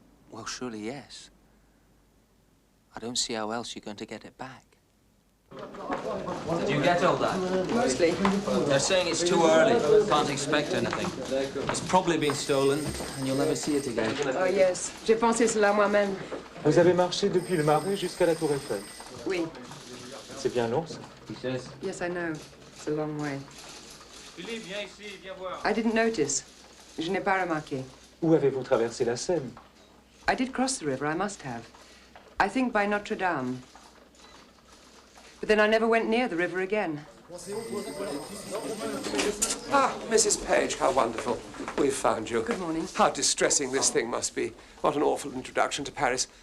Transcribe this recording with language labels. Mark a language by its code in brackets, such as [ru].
[en] Well, surely yes. I don't see how else you're going to get it back. Did you get all that? Mostly. They're saying it's too early. Can't expect anything. It's probably been stolen, and you'll never see it again. Oh, yes. [fr] J'ai pensé cela moi-même. Vous avez marché depuis le Marais jusqu'à la Tour Eiffel. Oui. C'est bien long, ça. [en] Yes, I know. It's a long way. [fr] Philippe, viens ici, viens voir. [en] I didn't notice. [fr] Je n'ai pas remarqué. Où avez-vous traversé la Seine? [en] I did cross the river, I must have. I think by Notre Dame. But then I never went near the river again. Ah, Mrs. Page, how wonderful. We've found you. Good morning. How distressing this thing must be. What an awful introduction to Paris.